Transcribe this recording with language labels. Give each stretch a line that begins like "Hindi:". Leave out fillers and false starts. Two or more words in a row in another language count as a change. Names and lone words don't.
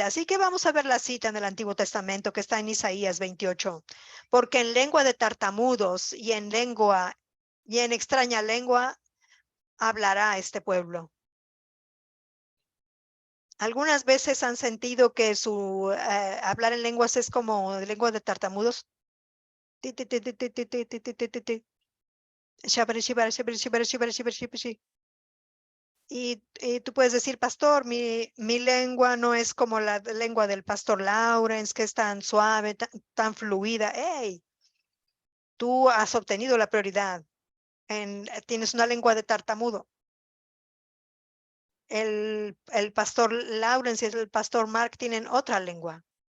Spanish: Así que vamos a ver la cita en el Antiguo Testamento que está en Isaías 28. Porque en lengua de tartamudos y en extraña lengua hablará este pueblo. Algunas veces han sentido que su hablar en lenguas es como lengua de tartamudos. Ti, ti, ti, ti, ti, ti, ti, ti, ti, ti, ti, ti. Shabari, shibari, shibari, shibari, shibari, shibari, shibari. Y tú puedes decir, pastor, mi lengua no es como la lengua del pastor Lawrence, que es tan suave, tan fluida. Hey, tú has obtenido la prioridad. Tienes una lengua de tartamudo. El pastor Lawrence y el pastor Mark tienen otra lengua.